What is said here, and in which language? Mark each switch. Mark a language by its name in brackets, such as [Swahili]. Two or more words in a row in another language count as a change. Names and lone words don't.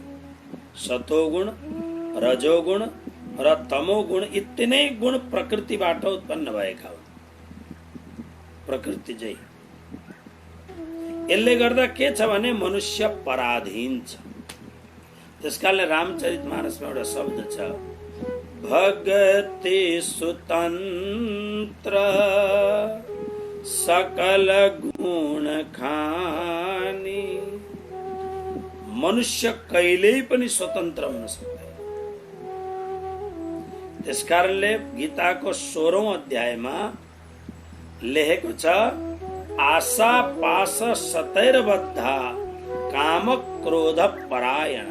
[Nepali] सतोगुण, रजोगुण र तमोगुण, यी 3 गुण प्रकृतिबाट उत्पन्न भएका हुन्। प्रकृति चाहिँ यसले गर्दा के छ भने मनुष्य पराधीन छ। त्यसकारणले रामचरितमानसमा एउटा शब्द छ, [Awadhi] भगति सुतंत्र सकल गुण खानी। [Nepali] मनुष्य कहिल्यै पनि स्वतन्त्र हुन सक्दैन। त्यसकारणले गीताको 16औं अध्यायमा लेखेको छ, [Sanskrit] आशा पाश सतैर्बद्धा काम क्रोध परायण।